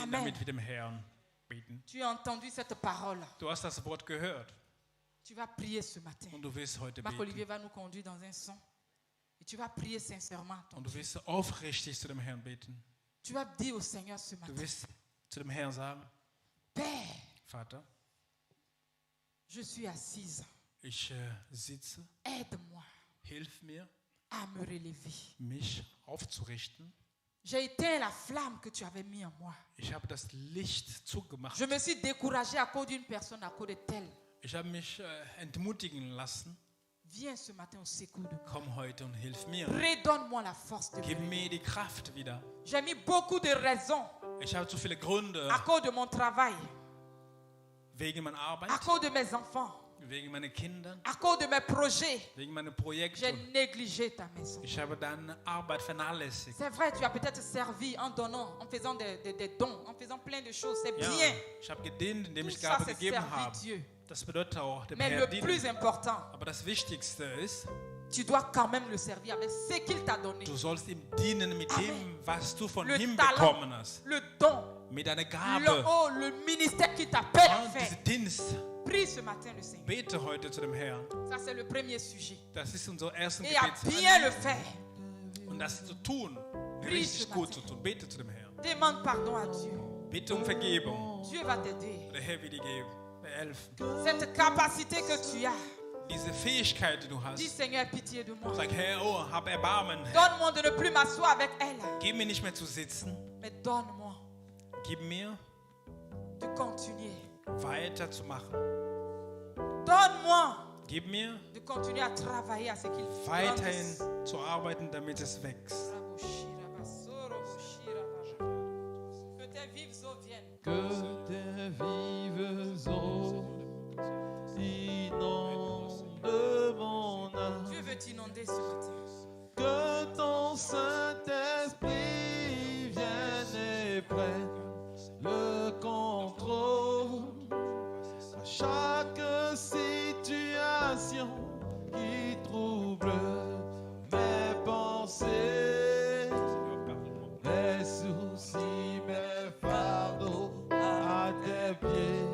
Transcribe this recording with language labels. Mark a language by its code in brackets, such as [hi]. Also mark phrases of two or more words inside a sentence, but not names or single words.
[fr] Amen. [de] damit wir dem Herrn beten. [fr] Tu as entendu cette parole. [de] Du hast das Wort gehört [fr] Tu vas prier ce matin. [de] und du wirst heute [fr] Marc-Olivier [de] beten. [fr] va nous conduire dans un son. Et tu vas prier sincèrement ton [de] Und du [fr] Dieu. [de] wirst aufrichtig zu dem Herrn beten. [fr] Tu vas dire au Seigneur ce [de] Du [fr] matin, [de] wirst zu dem Herrn sagen, [fr] Père, [de] Vater, [fr] je suis assise. [de] ich sitze, [fr] Aide-moi [de] hilf mir, [fr] à me relever. [de] mich aufzurichten. [fr] J'ai éteint la flamme que tu avais mis en moi. [de] Ich habe das Licht zugemacht. [fr] Je me suis découragée à cause d'une personne, à cause de telle. [de] Ich habe mich entmutigen lassen. [fr] Viens ce matin au secours de moi. [de] Komm heute und hilf mir. [fr] Redonne-moi la force de [de] Gib [fr] me [de] mir die Kraft wieder. [fr] J'ai mis beaucoup de raisons [de] Ich habe zu viele Gründe [fr] à cause de mon travail, [de] wegen meiner Arbeit, [fr] à cause de mes enfants, [de] wegen meiner Kinder, [fr] à cause de mes projets. [de] wegen meiner [fr] J'ai [de] Projekte. [fr] négligé ta maison. [de] Ich habe deine Arbeit vernachlässigt. [fr] C'est vrai, tu as peut-être servi en donnant, en faisant des dons, en faisant plein de choses. C'est [de] Ja, [fr] bien. [de] ich habe gedient, indem [fr] Tout [de] ich [fr] ça, [de] Gabe [fr] c'est [de] gegeben [fr] servir [de] habe. [fr] Dieu. [de] Das bedeutet auch dem [fr] Mais [de] Herrn [fr] le plus [de] dienen. [fr] important, [de] Aber das Wichtigste ist, [fr] tu dois quand même le servir avec ce qu'il t'a donné. [de] du sollst ihm dienen mit dem, was du von [fr] Le [de] ihm [fr] talent, [de] bekommen hast. [fr] le don, [de] Mit deiner [fr] le, [de] Gabe. [fr] le ministère qu'il t'appelle à [de] Und [fr] faire. [de] diesen Dienst. [fr] Prie ce matin le Seigneur. [de] Bete heute zu dem Herrn. [fr] Ça, c'est le premier sujet. [de] Das ist unser erster [fr] Et à bien le [de] Gebet. [fr] faire, [de] Und das zu tun, [fr] Prie [de] richtig [fr] ce [de] gut [fr] matin. [de] zu tun. Bete zu dem Herrn. [fr] demande pardon à Dieu. [de] Bitte um Vergebung. [fr] Dieu va t'aider. [de] Der Herr wird dir geben, helfen. [fr] Cette capacité que tu as, [de] Diese Fähigkeit, die du hast. [fr] dis Seigneur, pitié de moi. [de] Sag, Herr, oh, hab Erbarmen. Herr. [fr] Donne-moi de ne plus m'asseoir avec elle, [de] Gib mir nicht mehr zu sitzen. [fr] mais donne-moi [de] Gib mir [fr] de continuer. [de] weiterzumachen. [fr] Donne-moi [de] Gib mir [fr] de continuer à travailler à ce qu'il [de] weiterhin [fr] grandisse. [de] zu arbeiten, damit es wächst. [fr] Que tes vives eaux viennent. Que tes vives eaux inondent mon âme. Dieu veut t'inonder ce matin. Que ton Saint-Esprit vienne et prenne le contrôle à chaque situation qui trouble mes pensées, mes soucis, mes fardeaux à tes pieds.